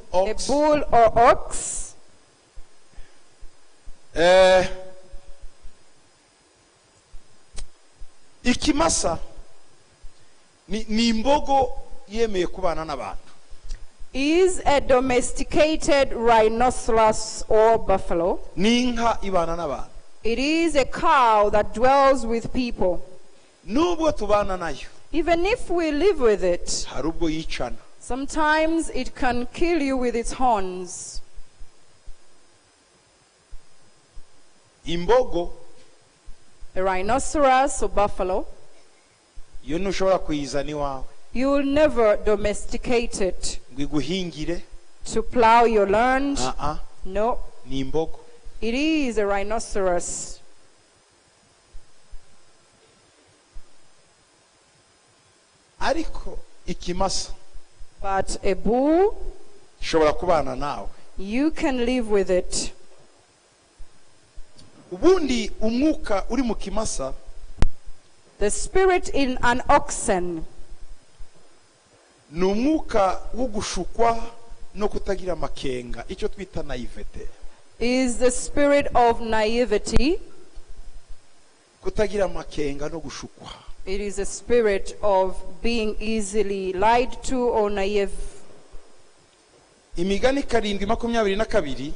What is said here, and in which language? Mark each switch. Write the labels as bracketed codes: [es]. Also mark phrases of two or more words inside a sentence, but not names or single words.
[en] A ox bull or ox. [rw] ikimasa ni imbogo yemeye kubana n'abantu [en] Is a domesticated rhinoceros or buffalo. [rw] ni inka ibana n'abantu [en] It is a cow that dwells with people. [rw] nubwo tubana nayo [en] Even if we live with it, [rw] hari ubwo yicana [en] sometimes it can kill you with its horns. [rw] imbogo [en] A rhinoceros or buffalo, [rw] iyo ntushobora kuyizana iwawe [en] you will never domesticate it [rw] ngo iguhingire [en] to plow your land. No, [rw] ni imbogo [en] it is a rhinoceros. [rw] ariko ikimasa [en] But a bull, [rw] gishobora kubana nawe [en] you can live with it. [rw] ubundi umwuka uri mu kimasa [en] The spirit in an oxen [rw] ni umwuka wo gushukwa no kutagira amakenga icyo twita naivete [en] is the spirit of naivety. [rw] kutagira amakenga no gushukwa [en] It is a spirit of being easily lied to or naive. [rw] imigani 7:22